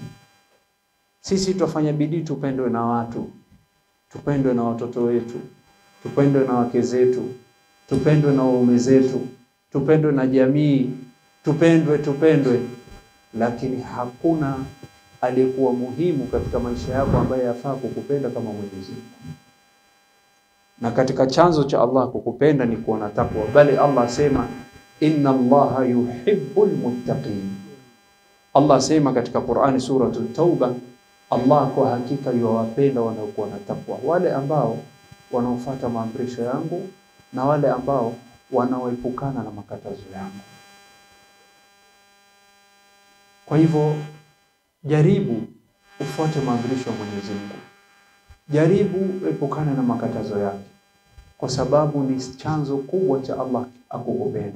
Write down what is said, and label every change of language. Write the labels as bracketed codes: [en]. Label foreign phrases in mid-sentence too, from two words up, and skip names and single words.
[sw] Sisi tufanya bidii tupendwe na watu, tupendwe na watoto wetu, tupendwe na wake zetu, tupendwe na waume zetu, tupendwe na jamii, tupendwe, lakini hakuna aliyekuwa muhimu katika maisha yako ambaye yafaa kukupenda kama Mwenyezi Mungu. Na katika chanzo cha Allah kukupenda ni kuona takwa, bali Allah asema [ar] إن الله يحب المتقين. [sw] Allah asema katika Qur'ani suratul Tauba, Allah kwa hakika yuwapenda wanaokuwa na takwa, wale ambao wanaofuata maamrisho yangu na wale ambao wanaoepukana na makatazo yangu. Kwa hivyo jaribu ufuate maamrisho ya Mwenyezi Mungu, jaribu epukana na makatazo yake, kwa sababu ni chanzo kubwa cha Allah akukupenda.